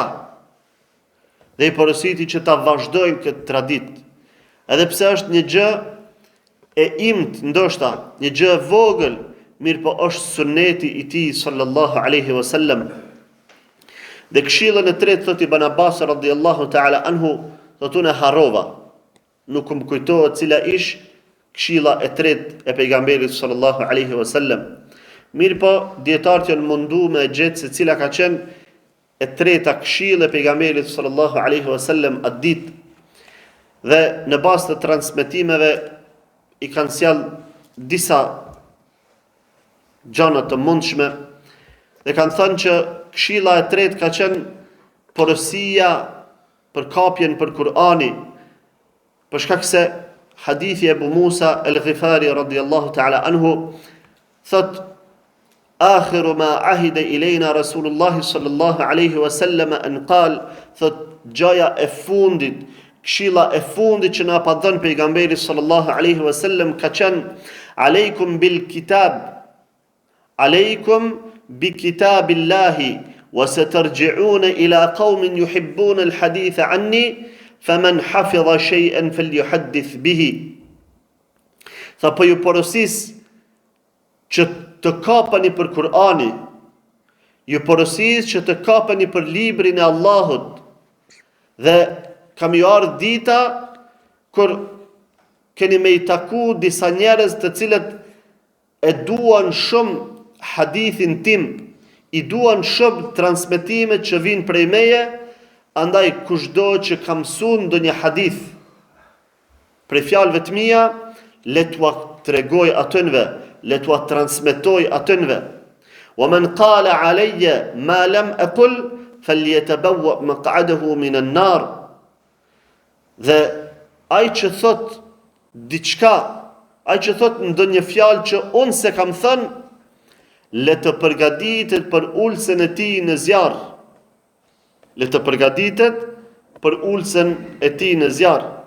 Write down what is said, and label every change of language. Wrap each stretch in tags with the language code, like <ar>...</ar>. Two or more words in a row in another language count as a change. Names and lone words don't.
<sq>Dhe i porositi që ta vazhdojnë këtë traditë. Edhe pse është një gjë e imt, ndoshta një gjë e vogël, mirë po është sunneti i tij</sq> <ar>صلى الله عليه وسلم.</ar> <sq>Dhe këshillën e tretë, thot Ibn Abbas</sq> <ar>رضي الله تعالى عنه,</ar> <sq>thotë unë harrova, nuk më kujtohet cila ish këshilla e tretë e pejgamberit</sq> <ar>صلى الله عليه وسلم.</ar> <sq>Mirë po dietarët janë mundu me gjetë se cila ka qenë e treta këshillë e pejgamberit</sq> <ar>صلى الله عليه وسلم</ar> <sq>atë ditë. Dhe në bazë të transmetimeve i kanë sjell disa gjëra të mundshme, dhe kanë thënë që këshilla e tretë ka qenë porosia për kapjen për Kur'ani, për shkak se hadithi e Abu Musa al-Ghifari radhiyallahu</sq> <ar>تعالى عنه thot آخر ما عهد إلينا رسول الله صلى الله عليه وسلم أن قال",</ar> <sq>thot gjaja e fundit, këshilla e fundit që na pa dhënë pejgamberi</sq> <ar>صلى الله عليه وسلم</ar> <sq>ka qenë:</sq> <ar>"عليكم بالكتاب عليكم بكتاب الله وسترجعون إلى قوم يحبون الحديث عني فمن حفظ شيئا فليحدث به."</ar> <sq>Tha po ju porosis që të kapani për Kur'ani, ju porosis që të kapani për librin e Allahut, dhe kam ju ardhur dita kur keni me i taku disa njerëz të cilët e duan shumë hadithin tim, i duan shumë transmetimet që vinë prej meje, andaj kushdo që ka mësuar ndonjë hadith prej fjalëve të mia, le t'ua tregoj atënve, le t'ua transmetoj atënve.</sq> <ar>ومن قال علي ما لم أقل فليتبوأ مقعده من النار.</ar> <sq>Dhe ai që thot diçka, ai që thot ndonjë fjalë që unë se kam thënë, le të përgatitet për ulsen e tij në zjarr. Le të përgatitet për ulsen e tij në zjarr.</sq>